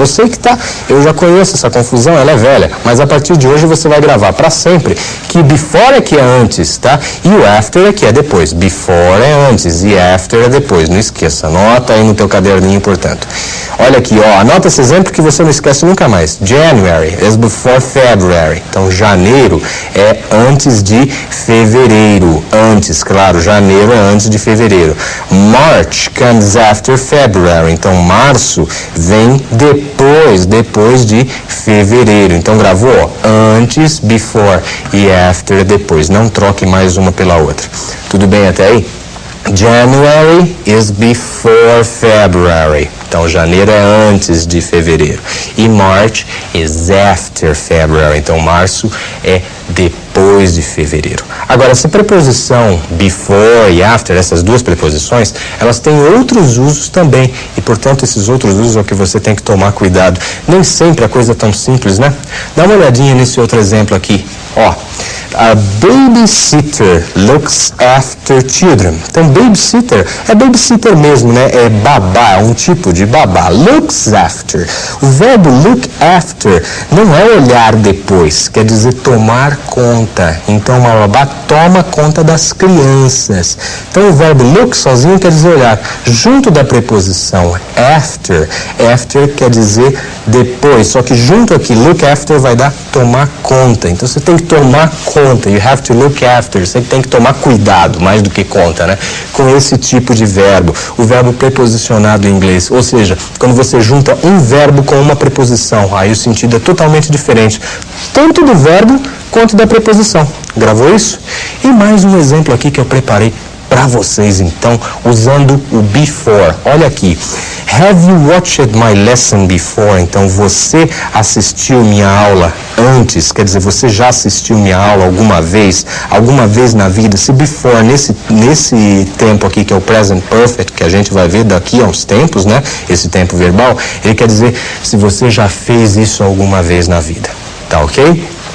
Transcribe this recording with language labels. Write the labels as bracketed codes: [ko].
[pt] Eu sei que tá, eu já conheço essa confusão, ela é velha, mas a partir de hoje você vai gravar para sempre que before é que é antes, tá? E o after é que é depois. Before é antes e after é depois. Não esqueça, anota aí no teu caderninho, portanto. Olha aqui, ó, anota esse exemplo que você não esquece nunca mais. [en] January is before February. [pt] Então, janeiro é antes de fevereiro. Antes, claro, janeiro é antes de fevereiro. [en] March comes after February. [pt] Então, março vem depois de fevereiro. Então, gravou, ó, antes, before e after, depois. Não troque mais uma pela outra. Tudo bem até aí? [en] January is before February. [pt] Então, janeiro é antes de fevereiro. [en] E March is after February. [pt] Então, março é depois de fevereiro. Agora, essa preposição before e after, essas duas preposições, elas têm outros usos também. E, portanto, esses outros usos é o que você tem que tomar cuidado. Nem sempre a coisa é tão simples, né? Dá uma olhadinha nesse outro exemplo aqui. [en] Ó, a babysitter looks after children. [pt] Então, babysitter é babysitter mesmo, né? É babá, um tipo de babá. Looks after. O verbo look after não é olhar depois, quer dizer tomar conta. Então, uma babá toma conta das crianças. Então, o verbo look sozinho quer dizer olhar. Junto da preposição after, after quer dizer depois. Só que junto aqui, look after vai dar tomar conta. Então, você tem que tomar conta. [en] You have to look after. [pt] Você tem que tomar cuidado, mais do que conta, né? Com esse tipo de verbo. O verbo preposicionado em inglês. Ou seja, quando você junta um verbo com uma preposição, aí o sentido é totalmente diferente. Tanto do verbo quanto da preposição. Gravou isso? E mais um exemplo aqui que eu preparei para vocês, então, usando o before. Olha aqui. [en] Have you watched my lesson before? [pt] Então, você assistiu minha aula antes? Quer dizer, você já assistiu minha aula alguma vez na vida? Se before, nesse tempo aqui, que é o present perfect, que a gente vai ver daqui a uns tempos, né? Esse tempo verbal, ele quer dizer se você já fez isso alguma vez na vida. Tá ok?